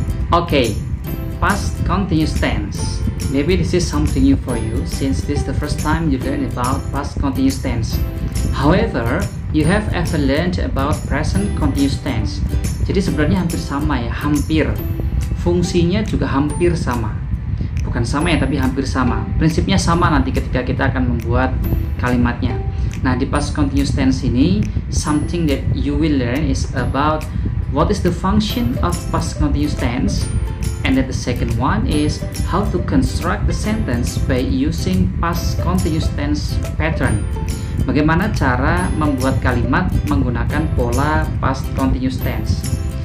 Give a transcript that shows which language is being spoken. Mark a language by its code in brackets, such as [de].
[en] Okay, past continuous tense. Maybe this is something new for you since this is the first time you learn about past continuous tense. However, you have ever learned about present continuous tense. [id] Jadi sebenarnya hampir sama, ya, hampir. Fungsinya juga hampir sama. Bukan sama, ya, tapi hampir sama. Prinsipnya sama nanti ketika kita akan membuat kalimatnya. Nah, di [en] past continuous tense ini, something that you will learn is about what is the function of past continuous tense, and then the second one is how to construct the sentence by using past continuous tense pattern. [id] Bagaimana cara membuat kalimat menggunakan pola past continuous tense.